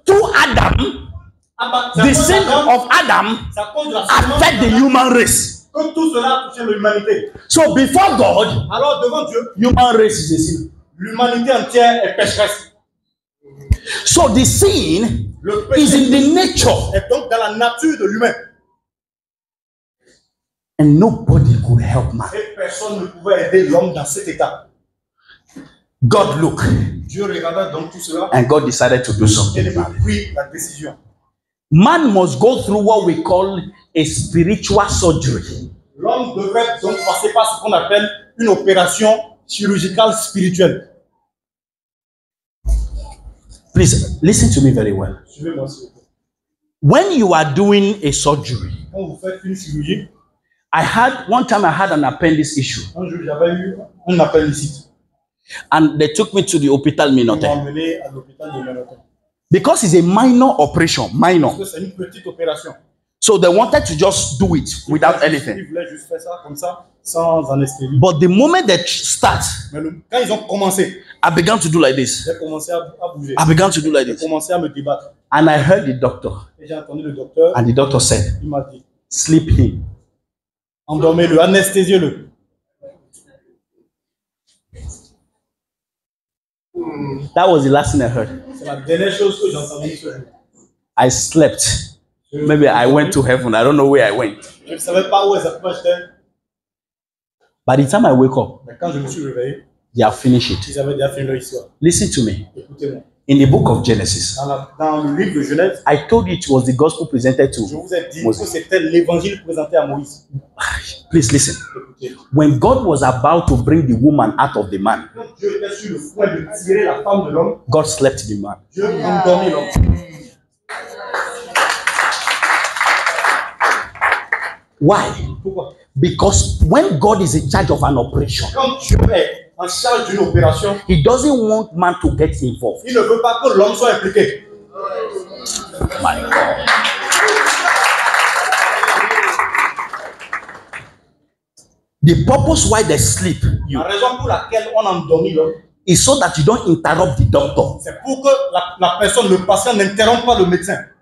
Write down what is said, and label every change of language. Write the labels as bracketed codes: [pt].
[en] through Adam, the sin of Adam [fr] c'est à cause de la semence [en] affect the human race. [fr] que tout cela a touché l'humanité. [en] So before God, [fr] Alors devant Dieu, [en] human race is a sin. [fr] l'humanité entière est pécheresse. [en] So the sin [fr] Le [en] is [fr] péché [en] in the nature, [fr] est donc dans la nature de l'humain. [en] and nobody could help man. [fr] Et personne ne pouvait aider l'homme dans cet état. [en] God looked, [fr] Dieu regarda donc tout cela [en] and God decided to do [fr] et [en] something [fr] il [en] about it. [fr] prit la décision. [en] Man must go through what we call a spiritual surgery. [fr] L'homme devrait donc passer par ce qu'on appelle une opération chirurgicale spirituelle. [en] Please listen to me very well. [fr] Suivez-moi s'il vous plaît. [en] When you are doing a surgery, [fr] Quand vous faites une chirurgie, [en] one time I had an appendix issue, [fr] un jour j'avais eu un appendicite. [en] and they took me to the hospital [fr] Ils m'ont [en] Minote. [fr] emmené à l'hôpital de Menotin. [en] Because it's a minor operation, minor. [fr] Parce que c'est une petite opération. [en] So they wanted to just do it without [fr] Ils [en] anything. [fr] voulaient juste faire ça comme ça, sans anesthésie. [en] But the moment they start, [fr] Mais quand ils ont commencé, [en] I began to do like this. [fr] j'ai commencé à bouger. [en] I began to do like [fr] J'ai [en] this. [fr] commencé à me débattre. [en] And I heard the doctor. [fr] Et j'ai entendu le docteur, [en] And the doctor said, [fr] il m'a dit, [en] sleep him. [fr] endormez-le, anesthésiez-le. [en] That was the last thing I heard. [fr] C'est la dernière chose que j'ai entendue ce jour. [en] I slept. Maybe I went to heaven. I don't know where I went. [fr] Je ne savais pas où exactement j'étais. [en] By the time I wake up, [fr] Mais quand je me suis réveillé, [en] they have finished it. [fr] ils avaient déjà fini leur histoire. [en] Listen to me. [fr] Écoutez-moi. [en] In the book of Genesis, [fr] Dans le livre de Genèse, [en] I told you it was the gospel presented [fr] je [en] to [fr] vous ai dit [en] Moses. [fr] que c'était l'évangile présenté à Moïse. [en] Please listen. [fr] Écoutez. [en] When God was about to bring the woman out of the man, [fr] Quand Dieu était sur le point de tirer la femme de l'homme, [en] God slept the man. [fr] Dieu endormit l'homme. [en] Why? [fr] Pourquoi? [en] Because when God is in charge of an operation, [fr] Quand Dieu est en charge d'une opération, [en] He doesn't want man to get involved. [fr] il ne veut pas que l'homme soit impliqué. [en] My God. The purpose why they sleep you [fr] La raison pour laquelle on endormit l'homme, [en] is so that you don't interrupt the doctor. [fr] c'est pour que la personne, le patient, n'interrompe pas le médecin.